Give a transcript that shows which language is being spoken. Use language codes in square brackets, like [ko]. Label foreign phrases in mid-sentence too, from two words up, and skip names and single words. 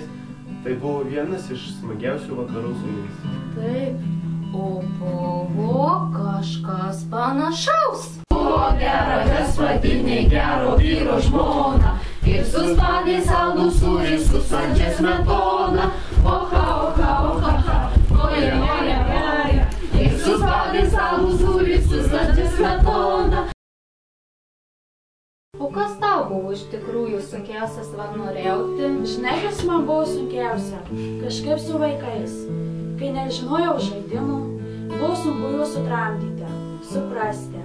[lt] Tai buvo vienas iš smagiausių vakarų su jais. Taip. O buvo kažkas panašaus. Buvo gera gaspadinė, gero vyro žmona, ir suspaudė saldų sūrį su saldžia smetona. Oha, oha, oha, oha, oja, oja, oja, ir suspaudė saldų sūrį su saldžia smetona. O kas tau buvo iš tikrųjų sunkiausias savanoriauti? Žinai, kas man buvo sunkiausia? Kažkaip su vaikais. Kai nežinojau žaidimų, buvo sunku juos sutramdyti, suprasti.